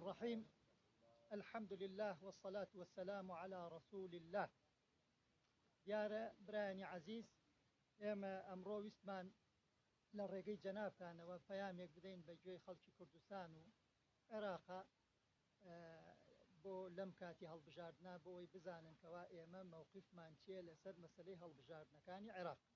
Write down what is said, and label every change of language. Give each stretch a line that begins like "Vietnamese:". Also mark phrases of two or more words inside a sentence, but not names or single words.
Arabic: الرحيم. الحمد لله والصلاة والسلام على رسول الله.
Central Kurdish: دیارە برایانی عزیز، ئێمە ئەمڕۆ ویستمان لە ڕێگەی جەنابتانەوە پەیامێک بدەین بە گوێی خەڵکی کوردستان و عێراقا بۆ لەم کاتی هەڵبژاردنا بۆی بزانن کەوا ئێمە مووقیفمان چیە لەسەر مەسەلەی هەڵبژاردنەکانی عێراق.